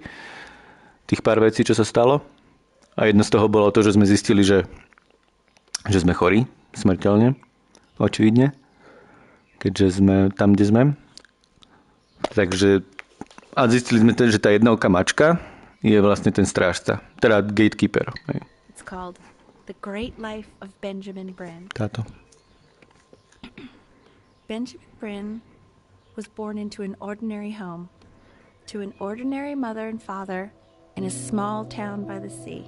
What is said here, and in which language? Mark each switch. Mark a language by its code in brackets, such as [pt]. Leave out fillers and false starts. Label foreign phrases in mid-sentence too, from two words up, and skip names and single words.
[sk] Tých pár vecí, čo sa stalo. A jedno z toho bolo to, že sme zistili, že sme chorí, smrteľne, očividne. Keďže sme tam, kde sme. Takže a zistili sme teda, že tá jednouká mačka je vlastne ten strážca. Teda gatekeeper. [en] It's called The Great Life of Benjamin Bryn. [sk] Táto. [en] Benjamin Bryn was born into an ordinary home, to an ordinary mother and father in a small town by the sea.